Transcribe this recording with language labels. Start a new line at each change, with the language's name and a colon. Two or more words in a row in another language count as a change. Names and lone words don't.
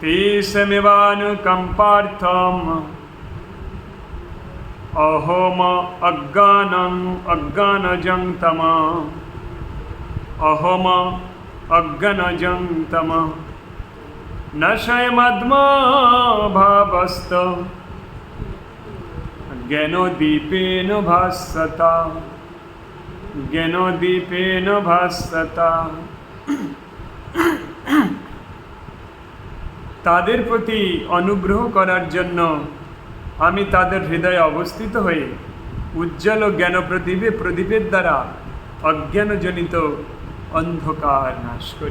Sanskrit: তেষমেবানুকম্পার্থম অহম অজ্ঞানজং তম অহম অজ্ঞানজং তম নশয়মদ্মা ভাবস্ত জ্ঞানদীপেন ভাস্বতা জ্ঞানদীপেন ভাস্বতা।
Bangla: তাদের প্রতি অনুগ্রহ করার জন্য আমি তাদের হৃদয়ে অবস্থিত হয়ে উজ্জ্বল জ্ঞান প্রদীপের দ্বারা অজ্ঞানজনিত অন্ধকার নাশ করি।